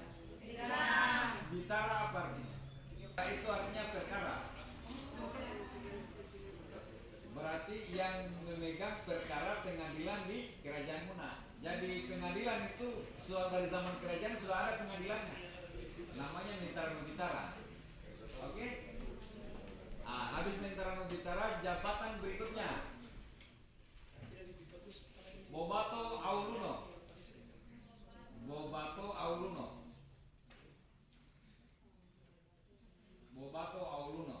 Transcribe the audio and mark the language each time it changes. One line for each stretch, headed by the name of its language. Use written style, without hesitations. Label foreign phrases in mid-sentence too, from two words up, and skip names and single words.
Indonesian: Bitara apa artinya? Itu artinya perkara. Berarti yang memegang perkara pengadilan di Kerajaan Muna. Jadi pengadilan itu sudah dari zaman kerajaan sudah ada pengadilannya. Namanya Mentarano Bitara. Oke? Habis Mentarano Bitara, jabatan berikutnya Bobato Auluno. Bobato Auluno. Bobato Auluno.